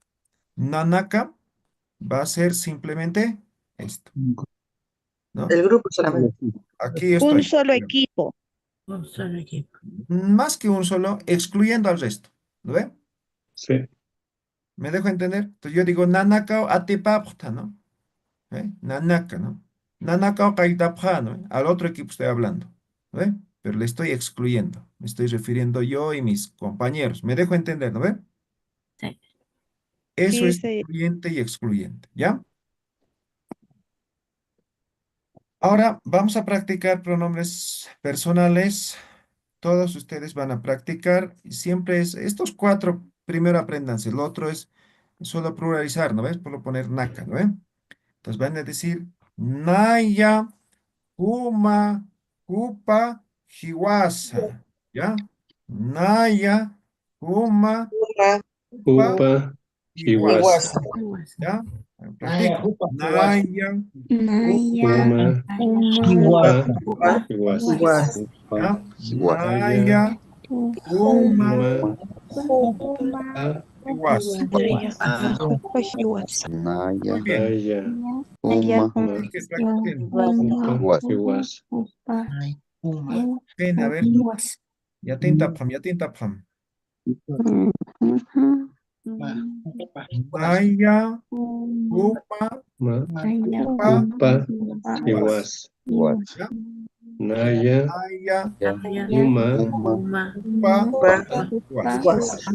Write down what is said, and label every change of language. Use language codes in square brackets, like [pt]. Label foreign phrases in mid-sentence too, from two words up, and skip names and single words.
[es] Nanaka va a ser simplemente esto, ¿no? El grupo solamente. Aquí yo Un estoy. solo equipo. Un solo equipo. Más que un solo, excluyendo al resto, ¿no ve? Sí. ¿Me dejo entender? Entonces yo digo Nanaka o Atipapta, ¿no? Nanaka, ¿no? Nanaka o Kaitapja, ¿no? Al otro equipo estoy hablando, ¿no ve? Pero le estoy excluyendo. Me estoy refiriendo yo y mis compañeros. ¿Me dejo entender, no ve? Sí. Eso Sí, es sería. incluyente y excluyente, ¿ya? Ahora vamos a practicar pronombres personales. Todos ustedes van a practicar. Y siempre es, estos cuatro, primero apréndanse. El otro es solo pluralizar, ¿no ves? Por poner naka, ¿no ves? Entonces van a decir [ay] Naya, Kuma, Kupa, Hiwasa. [es] ¿Ya? [ay] Naya, Kuma, Kupa, [es] Upa, Hiwasa. Iguasa. ¿Ya? Practica. Naya, Uma, Iguasa. [ay] Upa, Iguasa. [es] ¿ya? Naya, [ay] Naya, Kuma, [es] Uma, Kupa, Upa, Hiwasa. Muy bien. Naya, Practiquen, Uma, practiquen. [ay] Upa, Iguasa. [es] Ven, a ver. Ya te tapam. [ay] Naya, Kuma, [es] Ma, Kupa, [ay] Upa, Iguasa. [es] ¿ya? Naya, Naya, Uma, [ay] Kupa, Hiwasa.